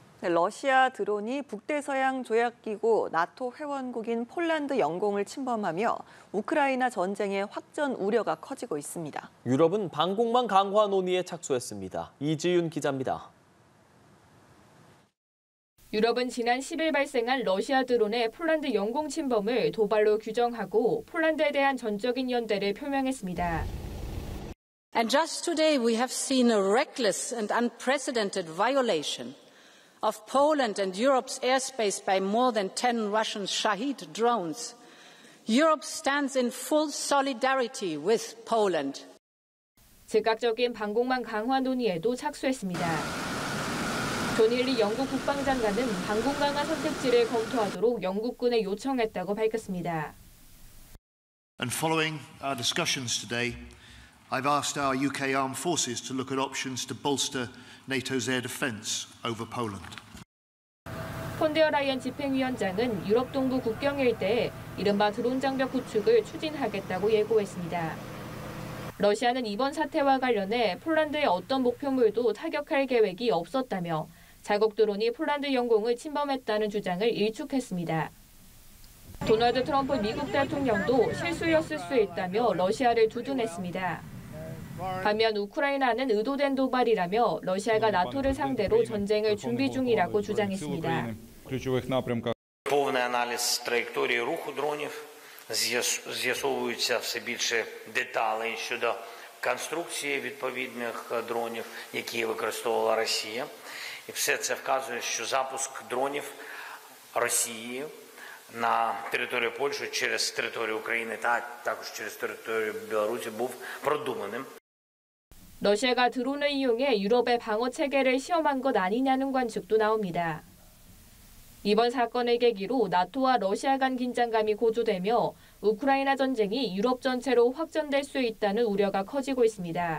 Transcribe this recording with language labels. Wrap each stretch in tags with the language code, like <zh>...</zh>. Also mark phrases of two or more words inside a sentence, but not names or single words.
<ko>네, 러시아 드론이 북대서양 조약기구 나토 회원국인 폴란드 영공을 침범하며 우크라이나 전쟁의 확전 우려가 커지고 있습니다. 유럽은 방공망 강화 논의에 착수했습니다. 이지윤 기자입니다. 유럽은 지난 10일 발생한 러시아 드론의 폴란드 영공 침범을 도발로 규정하고 폴란드에 대한 전적인 연대를 표명했습니다.</ko> <en>And just today we have seen a reckless and unprecedented violation of Poland and Europe's airspace by more than 10 Russian Shahid drones. Europe stands in full solidarity with Poland.</en> <ko>즉각적인 방공망 강화 논의에도 착수했습니다. 존 힐리 영국 국방장관은 방공 강화 선택지를 검토하도록 영국군에 요청했다고 밝혔습니다.</ko> <en>And following our discussions today, I've asked our UK armed forces to look at options to bolster NATO's air defence over Poland.</en> <ko>폰데어 라이언 집행위원장은 유럽 동부 국경 일대에 이른바 드론 장벽 구축을 추진하겠다고 예고했습니다. 러시아는 이번 사태와 관련해 폴란드의 어떤 목표물도 타격할 계획이 없었다며 자국 드론이 폴란드 영공을 침범했다는 주장을 일축했습니다. 도널드 트럼프 미국 대통령도 실수였을 수 있다며 러시아를 두둔했습니다. 반면 우크라이나는 의도된 도발이라며 러시아가 나토를 상대로 전쟁을 준비 중이라고 주장했습니다.</ko> <uk>Повний аналіз траєкторії руху дронів, з'ясовуються все більше деталей щодо конструкції відповідних дронів, які використовувала Росія. І все це вказує, що запуск дронів Росією на територію Польщі через територію України та також через територію Білорусі був продуманим.</uk> <ko>러시아가 드론을 이용해 유럽의 방어 체계를 시험한 것 아니냐는 관측도 나옵니다. 이번 사건을 계기로 나토와 러시아 간 긴장감이 고조되며 우크라이나 전쟁이 유럽 전체로 확전될 수 있다는 우려가 커지고 있습니다.</ko>